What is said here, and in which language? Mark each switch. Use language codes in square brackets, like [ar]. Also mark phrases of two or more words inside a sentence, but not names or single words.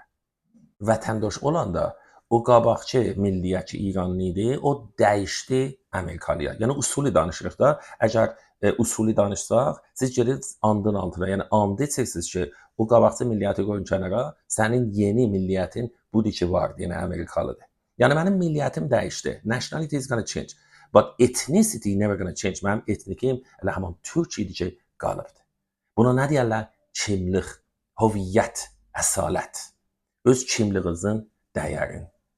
[az] Vətəndaş olanda o qabaqçı milliyyətçi İranlı idi, o dəyişdi Amerikalıya. Yəni usuli danışırıq da. Əgər usuli danışsaq, siz gedirsiniz andın altına, yəni and içirsiniz ki, o qabaqçı milliyyəti qoyun kənara, sənin yeni milliyyətin budur ki, vardı, yəni Amerikalıdır. Yəni mənim milliyyətim dəyişdi. [en] Nationality is gonna change. But ethnicity never gonna change. [az] Mənim etnikim elə həman türk idi ki, qalıbdı. Buna nə deyərlər? Kimlik, hüviyyət, əsalət. Öz kimliyinizin dəyərini.